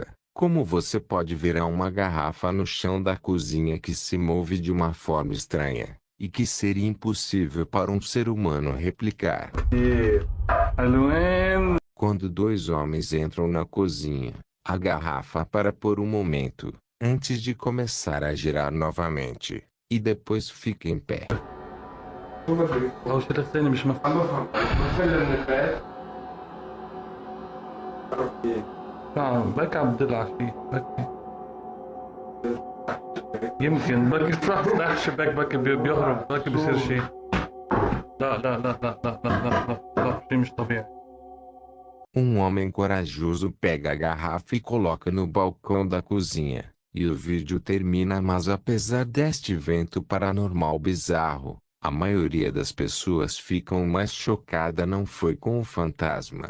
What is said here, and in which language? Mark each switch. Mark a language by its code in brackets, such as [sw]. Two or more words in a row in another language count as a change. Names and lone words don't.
[pt] Como você pode ver, há uma garrafa no chão da cozinha que se move de uma forma estranha, e que seria impossível para um ser humano replicar. Quando 2 homens entram na cozinha, a garrafa para por um momento, antes de começar a girar novamente, e depois fica em pé. [ar] يمكن بركي فتح الشباك بركي بيهرب بركي بيصير شيء. لا لا لا لا لا لا لا لا شيء مش طبيعي. [pt] Um homem corajoso pega a garrafa e coloca no balcão da cozinha, e o vídeo termina. Mas apesar deste evento paranormal bizarro, a maioria das pessoas ficam mais chocada não foi com o fantasma.